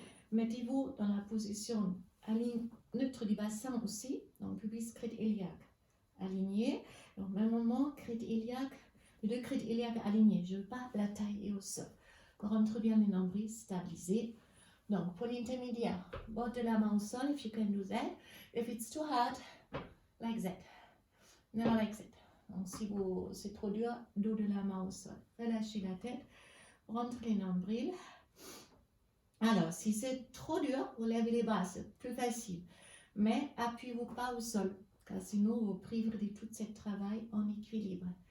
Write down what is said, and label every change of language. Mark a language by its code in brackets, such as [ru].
[fr] Mettez-vous dans la position neutre du bassin aussi. Donc, pubis crête iliaque aligné. Donc, même moment, crête iliaque, les deux crêtes iliaques alignées. Je ne veux pas la taille au sol. Rentre bien les nombrils stabilisés. Donc, pour l'intermédiaire, bord de la main au sol, [en] if you can do that. If it's too hard, like that. Never like that. [fr] Donc, si c'est trop dur, dos de la main au sol. Relâchez la tête. Rentre les nombrils. Alors, si c'est trop dur, vous levez les bras, c'est plus facile. Mais appuyez-vous pas au sol, car sinon vous priverez de tout ce travail en équilibre.